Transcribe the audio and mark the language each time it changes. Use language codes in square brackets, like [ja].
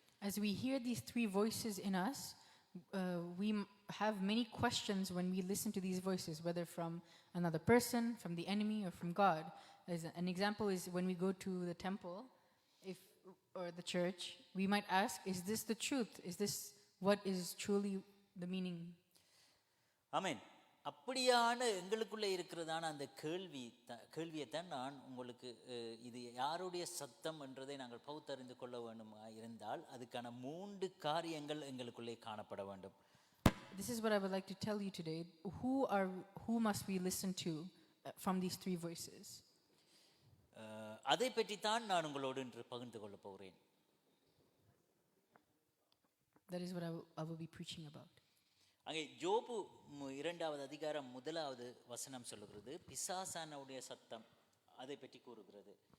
[en] As we hear these 3 voices in us, we have many questions when we listen to these voices, whether from another person, from the enemy, or from God. As an example is when we go to the temple, or the church, we might ask, is this the truth? Is this what is truly the meaning? [ta] ஆமென். அப்படியான எங்களுக்குள்ளே இருக்கிறதான அந்த கேள்வியைத்தான் நான் உங்களுக்கு இது யாருடைய சத்தம் என்றதை நாங்கள் பகுத்தறிந்து கொள்ள வேண்டுமா இருந்தால் அதுக்கான 3 காரியங்கள் எங்களுக்குள்ளே காணப்பட வேண்டும். [en] This is what I would like to tell you today. Who must we listen to from these 3 voices? [ta] அதை பற்றி தான் நான் உங்களோடு இன்று பகிர்ந்து கொள்ள போகிறேன். [en] That is what I will be preaching about. [ta] அங்கே யோபு 2வது அதிகாரம் 1வது வசனம் சொல்லுகிறது, பிசாசானுடைய சத்தம் அதை பற்றி கூறுகிறது.